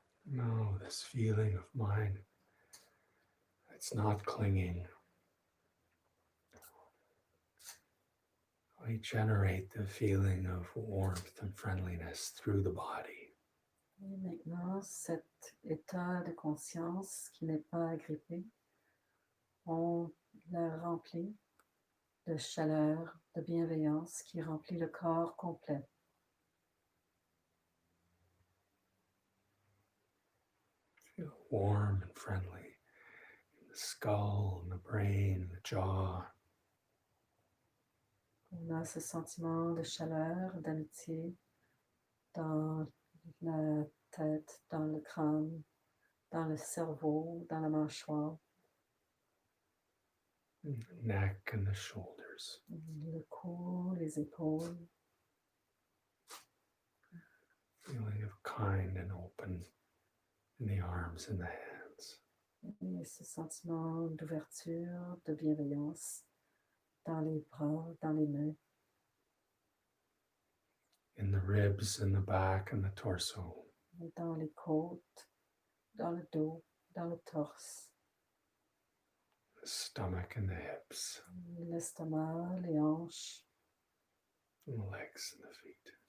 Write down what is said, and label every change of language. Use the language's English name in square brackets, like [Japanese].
[English] No, this feeling of mine, it's not clinging. We generate the feeling of warmth and friendliness through the body. [French] Et maintenant, cet état de conscience qui n'est pas agrippé, on le remplit de chaleur, de bienveillance qui remplit le corps complet. [English] Feel warm and friendly in the skull, and the brain, the jaw. [French] On a ce sentiment de chaleur, d'amitié dans la tête, dans le crâne, dans le cerveau, dans la mâchoire, [English] The neck and the shoulders. [French] le cou, les épaules. [English] Feeling of kind and open in the arms and the hands. [French] Et ce sentiment d'ouverture, de bienveillance dans les bras, dans les mains, [English] In the ribs and the back and the torso. [French] dans les côtes, dans le dos, dans le torse, [English] The stomach and the hips. [French] l'estomac, les hanches, [English] And the legs and the feet.